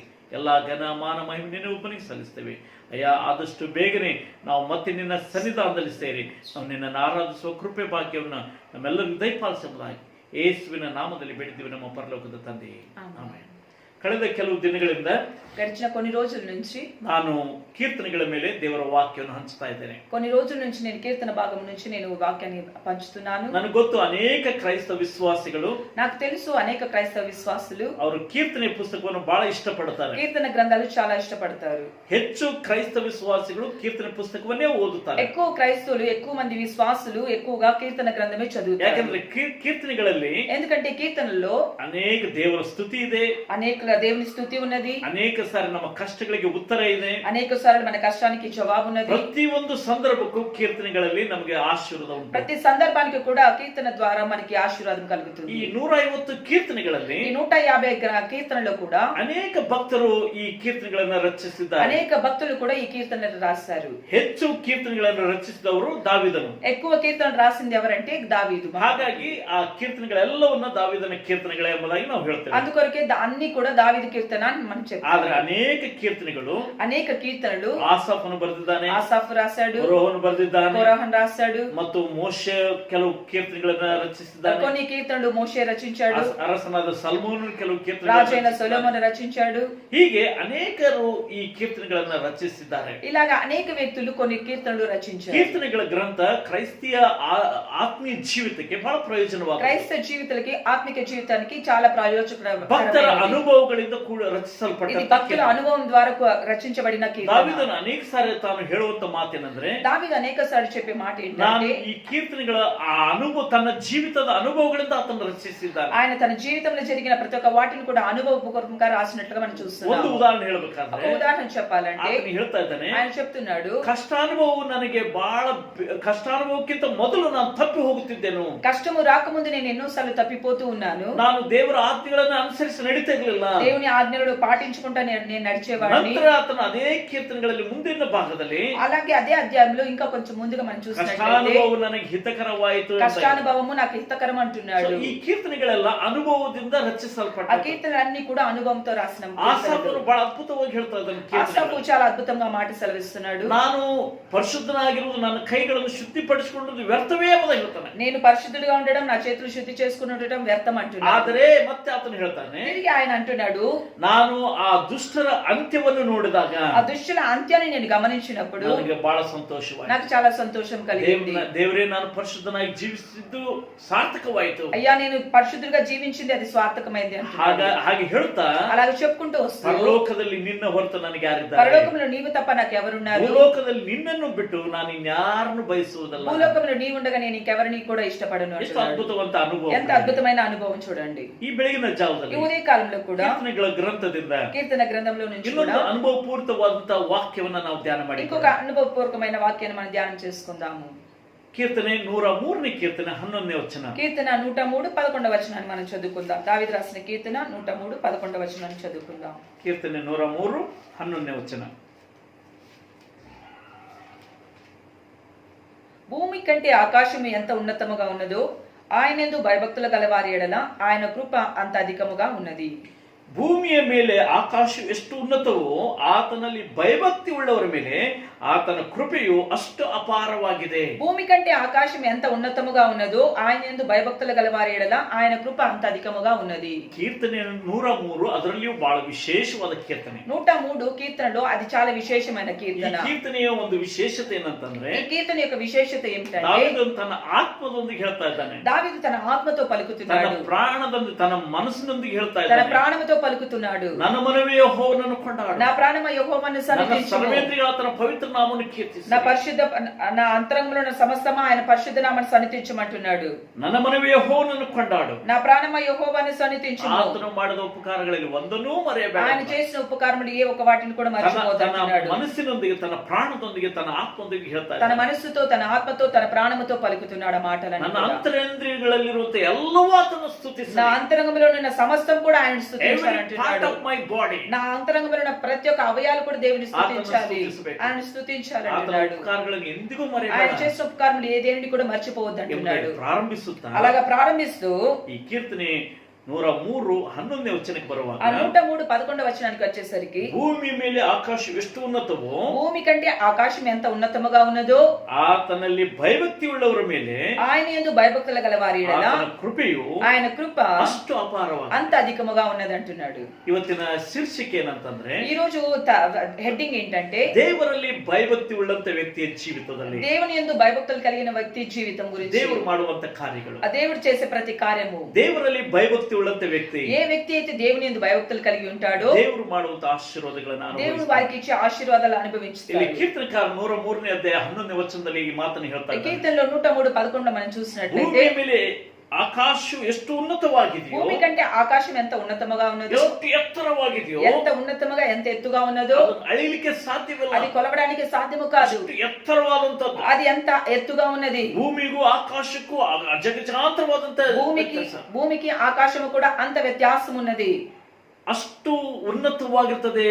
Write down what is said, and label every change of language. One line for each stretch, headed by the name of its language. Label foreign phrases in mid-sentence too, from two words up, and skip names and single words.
Kannada: ಎಲ್ಲ ಘನ ಮಾನ ಮಹಿಮೆ ನಿನ್ನ ಒಬ್ಬನಿಗೆ ಸಲ್ಲಿಸ್ತೇವೆ ಅಯ್ಯ. ಆದಷ್ಟು ಬೇಗನೆ ನಾವು ಮತ್ತೆ ನಿನ್ನ ಸನ್ನಿಧಾನದಲ್ಲಿ ಸೇರಿ ನಾವು ನಿನ್ನನ್ನು ಆರಾಧಿಸುವ ಕೃಪೆ ಭಾಗ್ಯವನ್ನು ನಮ್ಮೆಲ್ಲರಿಗೂ ದಯಪಾಲಿಸಬಹುದಾಗಿ ಯೇಸುವಿನ ನಾಮದಲ್ಲಿ ಬೇಡಿದ್ದೀವಿ ನಮ್ಮ ಪರಲೋಕದ ತಂದೆಯೇ, ಆಮೆನ್. ಕಳೆದ ಕೆಲವು ದಿನಗಳಿಂದ,
Telugu: గడిచిన కొన్ని రోజుల నుంచి
Kannada: ನಾನು ಕೀರ್ತನೆಗಳ ಮೇಲೆ ದೇವರ ವಾಕ್ಯವನ್ನು ಹಂಚ್ತಾ ಇದ್ದೇನೆ.
Telugu: కొన్ని రోజుల నుంచి నేను కీర్తన భాగం నుంచి నేను వాక్యాన్ని పంచుతున్నాను.
Kannada: ನನಗೆ ಗೊತ್ತು ಅನೇಕ ಕ್ರೈಸ್ತ ವಿಶ್ವಾಸಿಗಳು,
Telugu: నాకు తెలుసు అనేక క్రైస్తవ విశ్వాసులు
Kannada: ಅವರು ಕೀರ್ತನೆ ಪುಸ್ತಕವನ್ನು ಬಹಳ ಇಷ್ಟಪಡ್ತಾರೆ.
Telugu: కీర్తన గ్రంథాలు చాలా ఇష్టపడతారు.
Kannada: ಹೆಚ್ಚು ಕ್ರೈಸ್ತ ವಿಶ್ವಾಸಿಗಳು ಕೀರ್ತನೆ ಪುಸ್ತಕವನ್ನೇ ಓದುತ್ತಾರೆ.
Telugu: ఎక్కువ క్రైస్తవులు, ఎక్కువ మంది విశ్వాసులు ఎక్కువగా కీర్తన గ్రంథమే చదువుతారు.
Kannada: ಯಾಕಂದ್ರೆ ಕೀರ್ತನೆಗಳಲ್ಲಿ
Telugu: ఎందుకంటే కీర్తనల్లో
Kannada: ಅನೇಕ ದೇವರ ಸ್ತುತಿ ಇದೆ,
Telugu: అనేక పట్ల దేవుని స్తుతి ఉన్నది.
Kannada: ಅನೇಕ ಸಾರಿ ನಮ್ಮ ಕಷ್ಟಗಳಿಗೆ ಉತ್ತರ ಇದೆ.
Telugu: అనేక సార్లు మన కష్టానికి జవాబు ఉన్నది.
Kannada: ಪ್ರತಿಯೊಂದು ಸಂದರ್ಭಕ್ಕೂ ಕೀರ್ತನೆಗಳಲ್ಲಿ ನಮಗೆ ಆಶೀರ್ವಾದ ಉಂಟು.
Telugu: ప్రతి సందర్భానికి కూడా కీర్తన ద్వారా మనకి ఆశీర్వాదం కలుగుతుంది.
Kannada: ಈ 150 ಕೀರ್ತನೆಗಳಲ್ಲಿ
Telugu: ఈ 150 కీర్తనలో కూడా
Kannada: ಅನೇಕ ಭಕ್ತರು ಈ ಕೀರ್ತನೆಗಳನ್ನ ರಚಿಸಿದ್ದಾರೆ.
Telugu: అనేక భక్తులు కూడా ఈ కీర్తనలు రాశారు.
Kannada: ಹೆಚ್ಚು ಕೀರ್ತನೆಗಳನ್ನು ರಚಿಸಿದವರು ದಾವೀದನು.
Telugu: ఎక్కువ కీర్తనలు రాసింది ఎవరంటే దావీదు.
Kannada: ಹಾಗಾಗಿ ಆ ಕೀರ್ತನೆಗಳೆಲ್ಲವನ್ನ ದಾವೀದನ ಕೀರ್ತನೆಗಳೇ ಎಂಬುದಾಗಿ ನಾವು ಹೇಳ್ತೇವೆ.
Telugu: అందుకొరకే అన్ని కూడా దావీదు కీర్తన అని మనం చెప్తాం.
Kannada: ಆದ್ರೆ ಅನೇಕ ಕೀರ್ತನೆಗಳು
Telugu: అనేక కీర్తనలు
Kannada: ಆಸಾಫನು ಬರೆದಿದ್ದಾನೆ,
Telugu: ಆಸಾಫ್ రాశాడు,
Kannada: ಕೊರಹನು ಬರೆದಿದ್ದಾನೆ,
Telugu: కోరహన్ రాశాడు,
Kannada: ಮತ್ತು ಮೋಶೆ ಕೆಲವು ಕೀರ್ತನೆಗಳನ್ನ ರಚಿಸಿದ್ದಾನೆ.
Telugu: కొన్ని కీర్తనలు మోషే రచించాడు,
Kannada: ಅರಸನಾದ ಸಲ್ಮೋನನು ಕೆಲವು
Telugu: రాజైన
Kannada: ಕೀರ್ತನೆಗಳನ್ನು
Telugu: సొలొమోను రచించాడు.
Kannada: ಹೀಗೆ ಅನೇಕರು ಈ ಕೀರ್ತನೆಗಳನ್ನ ರಚಿಸಿದ್ದಾರೆ.
Telugu: ఇలాగా అనేక వ్యక్తులు కొన్ని కీర్తనలు రచించారు.
Kannada: ಕೀರ್ತನೆಗಳ ಗ್ರಂಥ ಕ್ರೈಸ್ತಿಯ ಆತ್ಮೀಯ ಜೀವಿತಕ್ಕೆ ಬಹಳ ಪ್ರಯೋಜನವಾಗಿದೆ.
Telugu: క్రైస్తవ జీవితాలకి ఆత్మిక జీవితానికి చాలా
Kannada: ಭಕ್ತರ
Telugu: ప్రయోజనకరమైనది.
Kannada: ಅನುಭವಗಳಿಂದ ಕೂಡ
Telugu: ఇది
Kannada: ರಚಿಸಲ್ಪಟ್ಟ
Telugu: భక్తుల అనుభవం ద్వారా రచించబడిన కీర్తన.
Kannada: ದಾವೀದನು ಅನೇಕ ಸಾರಿ ತಾನು ಹೇಳುವಂತ ಮಾತೇನೆಂದ್ರೆ,
Telugu: దావీదు అనేక సార్లు చెప్పే మాట
Kannada: ನಾನು
Telugu: ఏంటంటే
Kannada: ಈ ಕೀರ್ತನೆಗಳ ಆ ಅನುಭವ ತನ್ನ ಜೀವಿತದ ಅನುಭವಗಳಿಂದ ಆತನು ರಚಿಸಿದ್ದಾನೆ.
Telugu: ఆయన తన జీవితంలో జరిగిన ప్రతి ఒక్క వాటిని కూడా అనుభవపూర్వకంగా రాసినట్లుగా మనం
Kannada: ಒಂದು
Telugu: చూస్తున్నాం.
Kannada: ಉದಾಹರಣೆ
Telugu: ఒక
Kannada: ಹೇಳಬೇಕಾದ್ರೆ
Telugu: ఉదాహరణ చెప్పాలంటే
Kannada: ಆತನು ಹೇಳ್ತಾ ಇದ್ದಾನೆ,
Telugu: ఆయన చెప్తున్నాడు,
Kannada: ಕಷ್ಟಾನುಭವವು ನನಗೆ ಬಹಳ ಕಷ್ಟಾನುಭವಕ್ಕಿಂತ ಮೊದಲು ನಾನು ತಪ್ಪಿ ಹೋಗುತ್ತಿದ್ದೆನು.
Telugu: కష్టము రాకముందు నేను ఎన్నోసార్లు తప్పిపోతూ ఉన్నాను.
Kannada: ನಾನು ದೇವರ ಆಜ್ಞೆಗಳನ್ನು ಅನುಸರಿಸಿ ನಡೀತಾ ಇರಲಿಲ್ಲ.
Telugu: దేవుని ఆజ్ఞలను పాటించుకుంటా నేను నడిచేవాడిని.
Kannada: ನಂತರ ಆತನು ಅದೇ ಕೀರ್ತನೆಗಳಲ್ಲಿ ಮುಂದಿನ ಭಾಗದಲ್ಲಿ
Telugu: అలాగే అదే అధ్యాయంలో ఇంకా కొంచెం ముందుగా మనం చూసినట్లయితే
Kannada: ಕಷ್ಟಾನುಭವ ನನಗೆ ಹಿತಕರವಾಯಿತು ಅಂತ.
Telugu: కష్టానుభవము నాకు హితకరం అంటున్నాడు.
Kannada: ಈ ಕೀರ್ತನೆಗಳೆಲ್ಲ ಅನುಭವದಿಂದ
Telugu: ఆ
Kannada: ರಚಿಸಲ್ಪಟ್ಟ.
Telugu: కీర్తనలన్నీ కూడా అనుభవంతో రాసిన
Kannada: ಆಸಾಫನು ಬಹಳ ಅದ್ಭುತವಾಗಿ ಹೇಳ್ತಾ ಇದ್ದಾನೆ
Telugu: ఆసాపు
Kannada: ಕೀರ್ತನೆಗಳು.
Telugu: చాలా అద్భుతంగా మాట సెలవిస్తున్నాడు.
Kannada: ನಾನು ಪರಿಶುದ್ಧನಾಗಿರುವುದು, ನನ್ನ ಕೈಗಳನ್ನು ಶುದ್ಧಿಪಡಿಸಿಕೊಳ್ಳುವುದು ವ್ಯರ್ಥವೇ ಎಂಬುದಾಗಿ ಹೇಳ್ತಾನೆ.
Telugu: నేను పరిశుద్ధుడిగా ఉండడం, నా చేతులు శుద్ధి చేసుకుని ఉండడం వ్యర్థం అంటున్నాడు.
Kannada: ಆದರೆ ಮತ್ತೆ ಆತನು ಹೇಳ್ತಾನೆ,
Telugu: తిరిగి ఆయన అంటున్నాడు,
Kannada: ನಾನು ಆ ದುಷ್ಟರ ಅಂತ್ಯವನ್ನು ನೋಡಿದಾಗ
Telugu: ఆ దుష్టుల అంత్యాన్ని నేను గమనించినప్పుడు
Kannada: ನನಗೆ ಬಹಳ ಸಂತೋಷವಾಯಿತು.
Telugu: నాకు చాలా సంతోషం కలిగింది.
Kannada: ದೇವರೇ, ನಾನು ಪರಿಶುದ್ಧನಾಗಿ ಜೀವಿಸಿದ್ದು ಸಾರ್ಥಕವಾಯಿತು.
Telugu: అయ్యా, నేను పరిశుద్ధుడిగా జీవించింది అది స్వార్థకమైంది అంటున్నాడు.
Kannada: ಹಾಗೆ ಹೇಳ್ತಾ
Telugu: అలాగే చెప్పుకుంటూ వస్తూ
Kannada: ಪರಲೋಕದಲ್ಲಿ ನಿನ್ನ ಹೊರತು ನನಗೆ ಯಾರಿದ್ದಾರೆ,
Telugu: పరలోకంలో నీవు తప్ప నాకు ఎవరున్నారు,
Kannada: ಭೂಲೋಕದಲ್ಲಿ ನಿನ್ನನ್ನು ಬಿಟ್ಟು ನಾನು ಇನ್ಯಾರನ್ನು బయಸುವುದಲ್ಲ.
Telugu: భూలోకంలో నీవు ఉండగా నేను ఇంకెవరిని కూడా ఇష్టపడను
Kannada: ಎಷ್ಟು
Telugu: అంటున్నాడు.
Kannada: ಅದ್ಭುತವಂತ ಅನುಭವ.
Telugu: ఎంత అద్భుతమైన అనుభవం చూడండి.
Kannada: ಈ ಬೆಳಗಿನ
Telugu: ఈ
Kannada: ಜಾವದಲ್ಲಿ
Telugu: ఉదయ కాలంలో కూడా
Kannada: ಕೀರ್ತನೆಗಳ ಗ್ರಂಥದಿಂದ
Telugu: కీర్తన గ్రంథంలో నుంచి
Kannada: ಇನ್ನೊಂದು
Telugu: కూడా
Kannada: ಅನುಭವಪೂರಿತವಾದಂತಹ ವಾಕ್ಯವನ್ನ ನಾವು ಧ್ಯಾನ ಮಾಡಿ
Telugu: ఇంకొక అనుభవపూర్వకమైన వాక్యాన్ని మనం ధ్యానం చేసుకుందాము.
Kannada: ಕೀರ್ತನೆ 103ನೇ ಕೀರ್ತನೆ 11ನೇ ವಚನ.
Telugu: కీర్తన 103 11వ వచనాన్ని మనం చదువుకుందాం. దావీదు రాసిన కీర్తన 103 11వ వచనాన్ని చదువుకుందాం.
Kannada: ಕೀರ್ತನೆ 103 11ನೇ ವಚನ.
Telugu: భూమి కంటే ఆకాశం ఎంత ఉన్నతముగా ఉన్నదో ఆయనందు భయభక్తులు గలవారి ఎడల ఆయన కృప అంత అధికముగా ఉన్నది.
Kannada: ಭೂಮಿಯ ಮೇಲೆ ಆಕಾಶ ಎಷ್ಟು ಉನ್ನತವೋ ಆತನಲ್ಲಿ ಭಯಭಕ್ತಿ ಉಳ್ಳವರ ಮೇಲೆ ಆತನ ಕೃಪೆಯು ಅಷ್ಟು ಅಪಾರವಾಗಿದೆ.
Telugu: భూమి కంటే ఆకాశం ఎంత ఉన్నతముగా ఉన్నదో ఆయనందు భయభక్తులు గలవారి ఎడల ఆయన కృప అంత అధికముగా ఉన్నది.
Kannada: ಕೀರ್ತನೆ 103 ಅದರಲ್ಲಿಯೂ ಬಹಳ ವಿಶೇಷವಾದ ಕೀರ್ತನೆ.
Telugu: 103 కీర్తనలో అది చాలా విశేషమైన
Kannada: ಈ
Telugu: కీర్తన.
Kannada: ಕೀರ್ತನೆಯ ಒಂದು ವಿಶೇಷತೆ ಏನಂತಂದ್ರೆ,
Telugu: ఈ కీర్తన యొక్క విశేషత ఏమిటంటే
Kannada: ದಾವೀದನು ತನ್ನ ಆತ್ಮದೊಂದಿಗೆ ಹೇಳ್ತಾ ಇದ್ದಾನೆ,
Telugu: దావీదు తన ఆత్మతో
Kannada: ತನ್ನ
Telugu: పలుకుతున్నాడు,
Kannada: ಪ್ರಾಣದೊಂದಿಗೆ ತನ್ನ ಮನಸ್ಸಿನೊಂದಿಗೆ ಹೇಳ್ತಾ
Telugu: తన
Kannada: ಇದ್ದಾನೆ,
Telugu: ప్రాణముతో పలుకుతున్నాడు.
Kannada: ನನ್ನ ಮನವೇ ಯೆಹೋವನನ್ನು ಕೊಂಡಾಡು,
Telugu: నా ప్రాణమ యెహోవాను
Kannada: ನನ್ನ
Telugu: సన్నిధించుము,
Kannada: ಸರ್ವೇಂದ್ರಿಯ ಆತನ ಪವಿತ್ರ ನಾಮವನ್ನು ಕೀರ್ತಿಸು,
Telugu: నా అంతరంగంలో ఉన్న సమస్తమా ఆయన పరిశుద్ధ నామమును సన్నిధించమంటున్నాడు.
Kannada: ನನ್ನ ಮನವೇ ಯೆಹೋವನನ್ನು ಕೊಂಡಾಡು,
Telugu: నా ప్రాణమ యెహోవాను సన్నిధించుము,
Kannada: ಆತನು ಮಾಡಿದ ಉಪಕಾರಗಳಲ್ಲಿ ಒಂದನ್ನೂ ಮರೆಯಬೇಡ,
Telugu: ఆయన చేసిన ఉపకారములు ఏ ఒక వాటిని కూడా
Kannada: ತನ್ನ
Telugu: మర్చిపోతున్నాడు.
Kannada: ಮನಸ್ಸಿನೊಂದಿಗೆ ತನ್ನ ಪ್ರಾಣದೊಂದಿಗೆ ತನ್ನ ಆತ್ಮದೊಂದಿಗೆ ಹೇಳ್ತಾ
Telugu: తన
Kannada: ಇದ್ದಾನೆ.
Telugu: మనస్సుతో తన ఆత్మతో తన ప్రాణముతో పలుకుతున్నాడు ఆ మాటలను.
Kannada: ನನ್ನ ಅಂತರೇಂದ್ರಿಯಗಳಲ್ಲಿರುವಂತ ಎಲ್ಲವೂ ಆತನ ಸ್ತುತಿಸಲಿ.
Telugu: నా అంతరంగంలో ఉన్న సమస్తం కూడా ఆయన
English: Every
Telugu: స్తుతించాలంటున్నాడు.
English: part of my body.
Telugu: నా అంతరంగంలో ఉన్న ప్రతి ఒక్క అవయాలు కూడా దేవుని స్తుతించాలి, స్తుతించಬೇಕು. ఆయన స్తుతించాలి
Kannada: ಆತನ
Telugu: అంటున్నాడు.
Kannada: ಉಪಕಾರಗಳನ್ನು ಎಂದಿಗೂ
Telugu: ఆయన
Kannada: ಮರೆಯಬೇಡ
Telugu: చేసిన ఉపకారములు ఏదేని కూడా మర్చిపోవద్దు అంటున్నాడు.
Kannada: ಎಂಬುದಾಗಿ ಪ್ರಾರಂಭಿಸುತ್ತಾ
Telugu: అలాగా ప్రారంభిస్తూ
Kannada: ಈ ಕೀರ್ತನೆ 103 11ನೇ ವಚನಕ್ಕೆ ಬರುವಾಗ,
Telugu: ఆ 103 11వ వచనానికి వచ్చేసరికి
Kannada: ಭೂಮಿ ಮೇಲೆ ಆಕಾಶ ಎಷ್ಟು ಉನ್ನತವೋ
Telugu: భూమి కంటే ఆకాశం ఎంత ఉన్నతముగా ఉన్నదో
Kannada: ಆತನಲ್ಲಿ ಭಯಭಕ್ತಿ ಉಳ್ಳವರ ಮೇಲೆ
Telugu: ఆయన యందు భయభక్తులు గల వారి ఎడల
Kannada: ಆತನ ಕೃಪೆಯು
Telugu: ఆయన కృప
Kannada: ಅಷ್ಟು ಅಪಾರವಾದ.
Telugu: అంత అధికముగా ఉన్నది అంటున్నాడు.
Kannada: ಇವತ್ತಿನ ಶೀರ್ಷಿಕೆ ಏನಂತಂದ್ರೆ,
Telugu: ఈ రోజు హెడ్డింగ్ ఏంటంటే
Kannada: ದೇವರಲ್ಲಿ ಭಯಭಕ್ತಿ ಉಳ್ಳಂತ ವ್ಯಕ್ತಿಯ ಜೀವಿತದಲ್ಲಿ
Telugu: దేవుని యందు భయభక్తులు కలిగిన వ్యక్తి జీవితం గురించి,
Kannada: ದೇವರು ಮಾಡುವಂತ ಕಾರ್ಯಗಳು,
Telugu: ఆ దేవుడు చేసే ప్రతి కార్యము,
Kannada: ದೇವರಲ್ಲಿ ಭಯಭಕ್ತಿ ಉಳ್ಳಂತ ವ್ಯಕ್ತಿ
Telugu: ఏ వ్యక్తి అయితే దేవుని యందు భయభక్తులు కలిగి ఉంటాడో
Kannada: ದೇವರು ಮಾಡುವಂತ ಆಶೀರ್ವಾದಗಳನ್ನು
Telugu: దేవుడు
Kannada: ಅನುಭವಿಸ್ತಾನೆ.
Telugu: వారికి ఇచ్చే ఆశీర్వాదాలు
Kannada: ಇಲ್ಲಿ
Telugu: అనుభవించుతాడు.
Kannada: ಕೀರ್ತನಕಾರ 103ನೇ ಅಧ್ಯಾಯ 11ನೇ ವಚನದಲ್ಲಿ ಈ ಮಾತನ್ನು ಹೇಳ್ತಾ
Telugu: ఈ
Kannada: ಇದ್ದಾರೆ.
Telugu: కీర్తనలో 103 11 మనం చూసినట్లయితే
Kannada: ಭೂಮಿಯ ಮೇಲೆ ಆಕಾಶವು ಎಷ್ಟು ಉನ್ನತವಾಗಿದೆಯೋ,
Telugu: భూమి కంటే ఆకాశం ఎంత ఉన్నతముగా ఉన్నదో,
Kannada: ಎಷ್ಟು ಎತ್ತರವಾಗಿದೆಯೋ,
Telugu: ఎంత ఉన్నతముగా ఎంత ఎత్తుగా ఉన్నదో
Kannada: ಅದನ್ನು ಅಳಿಲಿಕ್ಕೆ ಸಾಧ್ಯವಿಲ್ಲ.
Telugu: అది కొలవడానికి సాధ్యము కాదు.
Kannada: ಅಷ್ಟು ಎತ್ತರವಾದಂತದ್ದು.
Telugu: అది ఎంత ఎత్తుగా ఉన్నది.
Kannada: ಭೂಮಿಗೂ ಆಕಾಶಕ್ಕೂ ಅಜಗಜಾಂತರವಾದಂತ
Telugu: భూమికి ఆకాశము కూడా అంత వ్యత్యాసం ఉన్నది.
Kannada: ಅಷ್ಟು ಉನ್ನತವಾಗಿರ್ತದೆ.